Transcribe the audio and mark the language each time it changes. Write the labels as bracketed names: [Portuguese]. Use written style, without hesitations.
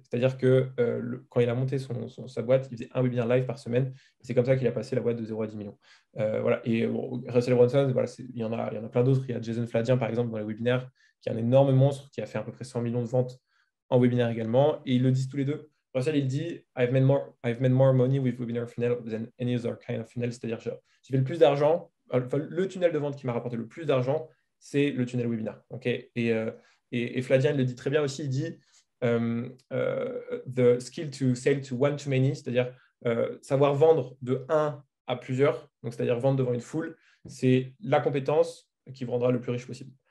[French] C'est-à-dire que quand il a monté sa boîte, il faisait un webinaire live par semaine. C'est comme ça qu'il a passé la boîte de 0 à 10 millions. Voilà. Et Russell Brunson, voilà, il y en a plein d'autres. Il y a Jason Fladien, par exemple, dans les webinaires, qui est un énorme monstre, qui a fait à peu près 100 millions de ventes en webinaire également. Et ils le disent tous les deux. [English] Russell, [French] il dit [English] I've made more money with webinar funnel than any other kind of funnel. [French] C'est-à-dire, j'ai fait le plus d'argent. Enfin, le tunnel de vente qui m'a rapporté le plus d'argent, c'est le tunnel webinar. Okay, et Flavien, il le dit très bien aussi. Il dit [English] the skill to sell to one to many, [French] c'est-à-dire savoir vendre de un à plusieurs, donc c'est-à-dire vendre devant une foule, c'est la compétence qui vous rendra le plus riche possible.